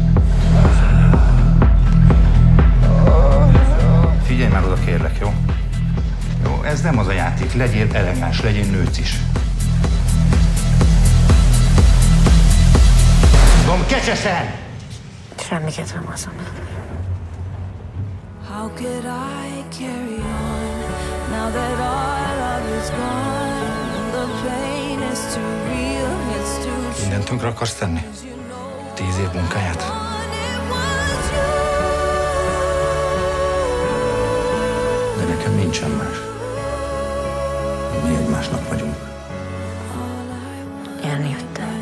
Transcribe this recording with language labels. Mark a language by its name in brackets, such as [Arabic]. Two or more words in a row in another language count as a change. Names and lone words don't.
[Hungarian] Figyelj már oda, kérlek, jó? Jó, ez nem az a játék. Legyél elegáns, legyél nőc is. Gomb kecsesen! Semmi kedvem azon. [English] How could I carry on now that all love is gone and the pain is too real, it's too true. [Hungarian] Mindent tönkre akarsz tenni? 10 év munkáját? [English] It was you. [Hungarian] De nekem nincsen más. Mi egymásnak vagyunk. Élni, hogy